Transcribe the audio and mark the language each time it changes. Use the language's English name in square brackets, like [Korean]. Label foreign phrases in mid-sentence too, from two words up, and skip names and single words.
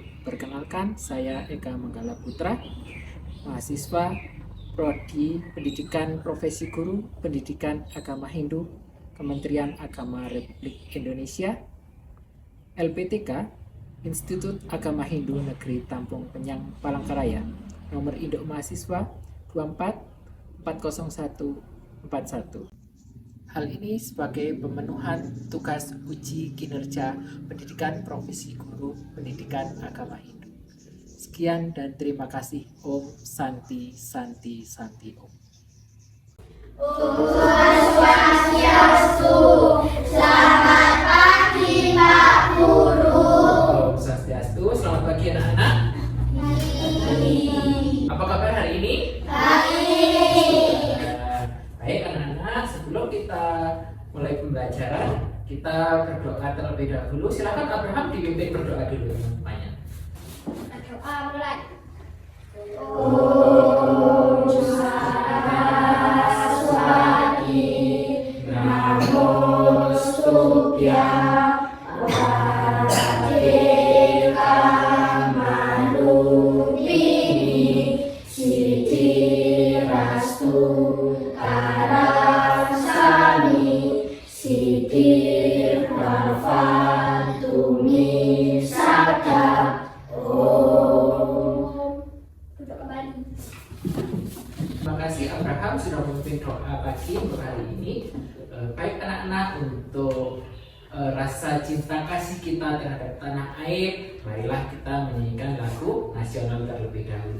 [Indonesian] Perkenalkan, saya Eka Manggala Putra, mahasiswa Prodi Pendidikan Profesi Guru Pendidikan Agama Hindu, Kementerian Agama Republik Indonesia, LPTK, Institut Agama Hindu Negeri Tampung Penyang, Palangkaraya, nomor induk mahasiswa 24 40141. Hal ini sebagai pemenuhan tugas uji kinerja pendidikan profesi guru pendidikan agama Hindu. Sekian dan terima kasih. [Sanskrit] Om Santi Santi Santi Om. Swastiastu. [Indonesian] Selamat pagi Pak Guru. [Sanskrit] Om Swastiastu. [Indonesian] Selamat pagi anak-anak. Apa kabar hari ini? Baik anak-anak, sebelum kita mulai pembelajaran, kita berdoa terlebih dahulu. Silakan Abraham dipimpin berdoa dulu semuanya. Doa mulai. [Sanskrit] Saraswati Namostubhya Pradeka Malupini Siddhirastu Karasani Siddhir Bhavantumi Sada. [Indonesian] Terima kasih Abraham sudah memimpin doa pagi untuk hari ini. Baik anak-anak, untuk rasa cinta kasih kita terhadap tanah air, marilah kita menyanyikan lagu nasional terlebih dahulu.